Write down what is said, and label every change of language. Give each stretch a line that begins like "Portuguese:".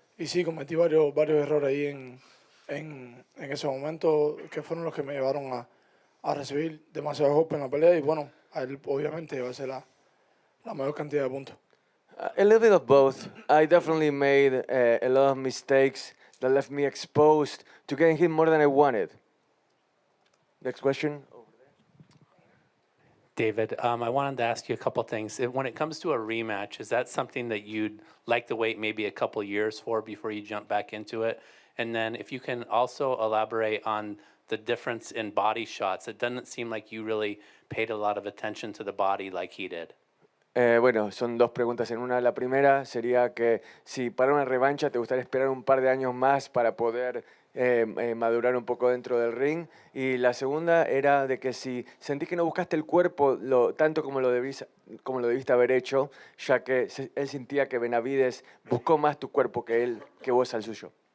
Spanish: Y sí, cometí varios errores ahí en ese momento que fueron los que me llevaron a recibir demasiados golpes en la pelea y bueno, a él obviamente llevarse la mayor cantidad de puntos.
English: A little bit of both. I definitely made a lot of mistakes that left me exposed to getting hit more than I wanted. Next question. David, I wanted to ask you a couple things. When it comes to a rematch, is that something that you'd like to wait maybe a couple years for before you jump back into it? And then if you can also elaborate on the difference in body shots. It doesn't seem like you really paid a lot of attention to the body like he did.
Spanish: Bueno, son dos preguntas en una. La primera sería que si para una revancha te gustaría esperar un par de años más para poder madurar un poco dentro del ring. Y la segunda era de que si sentís que no buscaste el cuerpo tanto como lo debiste haber hecho, ya que él sentía que Benavidez buscó más tu cuerpo que vos al suyo.